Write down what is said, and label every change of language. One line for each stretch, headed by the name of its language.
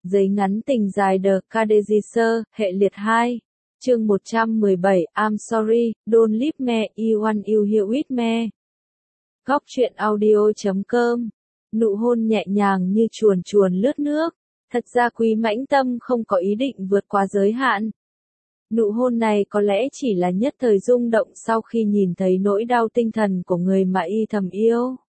Vietnamese: Giấy ngắn tình dài The Cardassier, hệ liệt 2. Chương 117,
English: I'm sorry, don't leave me, I want you here with me.
Vietnamese: Góc truyện audio.com. Nụ hôn nhẹ nhàng như chuồn chuồn lướt nước. Thật ra Quý Mãnh Tâm không có ý định vượt qua giới hạn. Nụ hôn này có lẽ chỉ là nhất thời rung động sau khi nhìn thấy nỗi đau tinh thần của người mà y thầm yêu.